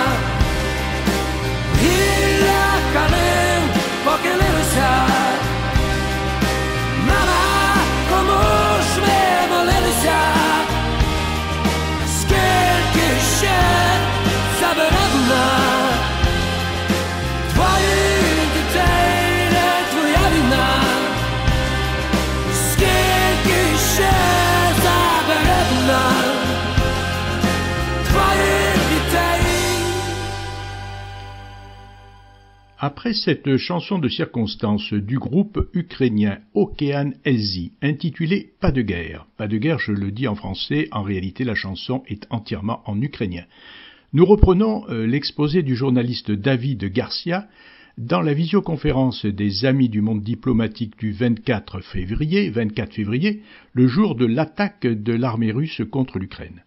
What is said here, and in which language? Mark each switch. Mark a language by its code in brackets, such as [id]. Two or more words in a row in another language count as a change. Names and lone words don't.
[uk] Гілля калин похилилися, мама, кому ж ми молилися, скільки ще забере вона твоїх дітей, не твоя війна, скільки ще забере вона твоїх дітей. [fr] Après cette chanson de circonstance du groupe ukrainien Okean Elzy, intitulée Pas de guerre, je le dis en français, en réalité la chanson est entièrement en ukrainien. Nous reprenons l'exposé du journaliste David Garcia dans la visioconférence des Amis du monde diplomatique du 24 février, le jour de l'attaque de l'armée russe contre l'Ukraine.